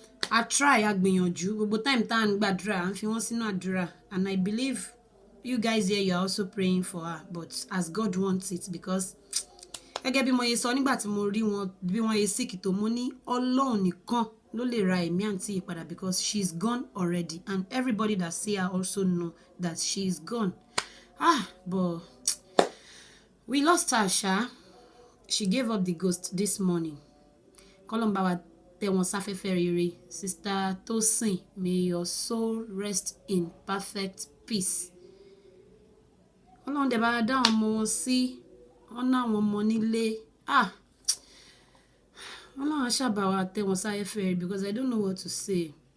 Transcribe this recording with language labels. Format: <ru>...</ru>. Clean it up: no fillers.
<en>I try,</en> <yo>a gbìyànjú gbogbo time tá à ń gbàdúrà, à ń fi wọ́n sínú àdúrà,</yo> <en>and I believe you guys here, you are also praying for her, but as God wants it, because</en> <yo>gẹ́gẹ́ bí mo yẹ sọ nígbà tí mo rí wọn bí wọ́n yẹ sick tó, mo ní Ọlọ́run nìkan ló lè ra ẹ̀mí àǹtí yìí padà,</yo> <en>because she's gone already, and everybody that see her also know that she's gone. But we lost her, sha. She gave up the ghost this morning.</en> <yo>K'Ọlọ́run bá wa tẹ́ wọn sáfẹ́fẹ́ rere.</yo> <en>Sister Tosin, may your soul rest in perfect peace.</en> <yo>Ọlọ́run dẹ̀ bá dá àwọn ọmọ wọn sí, wọ́n ná àwọn ọmọ nílé. Ọlọ́run ṣàbá wa tẹ́ wọn sáfẹ́fẹ́ rere,</yo> <en>because I don't know what to say.</en>